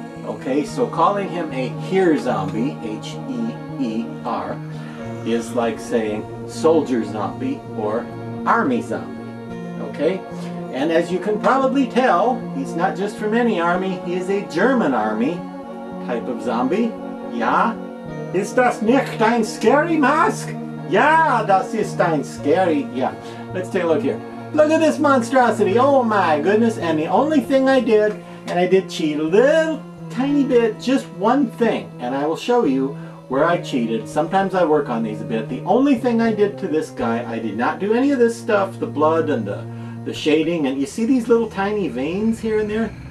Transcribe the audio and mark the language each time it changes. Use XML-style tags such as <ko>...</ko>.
<en>Okay, so calling him a Heer zombie, H-E-E-R, is like saying soldier zombie or army zombie. Okay, and as you can probably tell, he's not just from any army, he is a German army type of zombie.</en> <de>Ja, ist das nicht ein</de> <en>scary mask?</en> <de>Ja, das ist ein scary.</de> <en>Yeah, let's take a look here. Look at this monstrosity, oh my goodness, and the only thing I did, and I did cheat a little tiny bit, just one thing, and I will show you where I cheated. Sometimes I work on these a bit. The only thing I did to this guy, I did not do any of this stuff, the blood and the shading, and you see these little tiny veins here and there?</en>